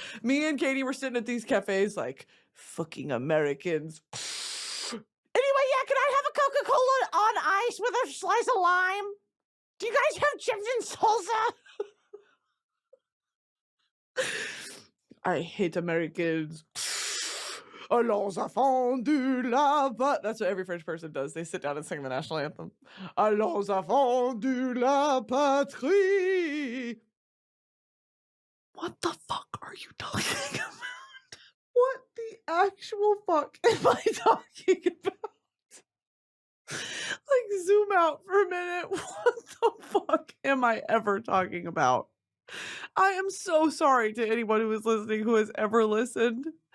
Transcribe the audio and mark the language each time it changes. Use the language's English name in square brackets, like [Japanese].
[English] Me and Katie were sitting at these cafes like, fucking Americans. Anyway, yeah, can I have a Coca-Cola on ice with a slice of lime? Do you guys have chips and salsa? I hate Americans. [French] Allons enfants de la patrie. [English] That's what every French person does. They sit down and sing the national anthem. [French] Allons enfants de la patrie. [English] What the fuck are you talking about? What the actual fuck am I talking about? Like, zoom out for a minute. What the fuck am I ever talking about? I am so sorry to anyone who is listening who has ever listened.